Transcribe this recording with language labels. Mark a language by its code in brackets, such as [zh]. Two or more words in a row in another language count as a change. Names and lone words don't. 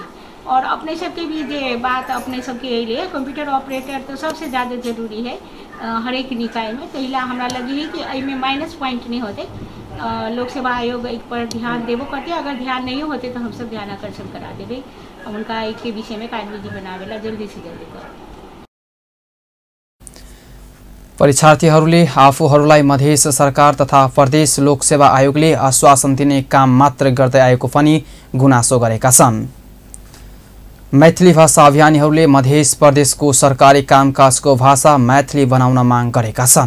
[mai] और अपने सबके भी जे बात अपने सबके लिए [en] computer operator [mai] तो सबसे ज़्यादा जरूरी है हर एक निकाय में। तो इला हमरा लगी है कि अइमे [en] minus point [mai] नहीं होते। लोक सेवा आयोग एक पर ध्यान देवो करते, अगर ध्यान नहीं होते तो हम सब ध्यान आकर्षण करा देवे, उनका एक के विषय में कार्यविधि बनावेला जल्दी से जल्दी कर। [ne] परीक्षार्थीहरूले आफूहरूलाई मध्य सरकार तथा प्रदेश लोक सेवा आयोगले आश्वासन दिने काम मात्र गर्दै आएको पनि गुनासो गरेका छन्। मैथिली भाषा अभियानीहरूले मध्य प्रदेशको सरकारी कामकाजको भाषा मैथिली बनाउन माग गरेका छन्।